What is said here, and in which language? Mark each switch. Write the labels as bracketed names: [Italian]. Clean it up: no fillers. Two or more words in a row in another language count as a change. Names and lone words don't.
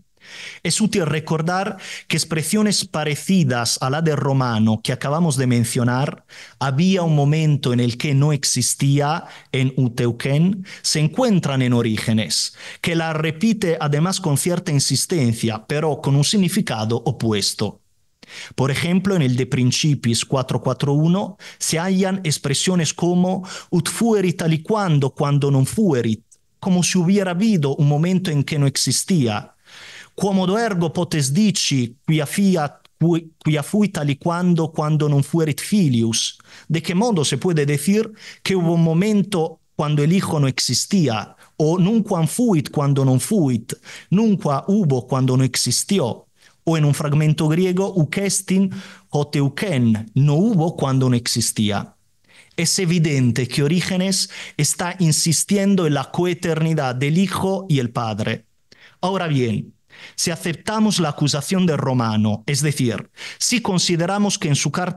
[Spanish] Es útil recordar que expresiones parecidas a la de Romano que acabamos de mencionar, había un momento en el que no existía, en Euteuken, se encuentran en Orígenes, que la repite además con cierta insistencia, pero con un significado opuesto. Por ejemplo, en el De Principis 4.4.1 se hallan expresiones como [Latin] ut fuerit aliquando cuando non fuerit, [Spanish] como si hubiera habido un momento en que no existía. [Latin] Quomodo ergo potes dici quia fuit aliquando cuando non fuerit filius. [Spanish] ¿De qué modo se puede decir que hubo un momento cuando el Hijo no existía? [Latin] O nunquam fuit cuando non fuit, [Spanish] nunca hubo cuando no existió. O en un fragmento griego, [Greek] οὐκ ἔστιν ὅτε οὐκ ἦν, [Spanish] no hubo cuando no existía. Es evidente que Orígenes está insistiendo en la coeternidad del Hijo y el Padre. Ahora bien, Si aceptamos la acusación del romano, es decir, si consideramos que en su carta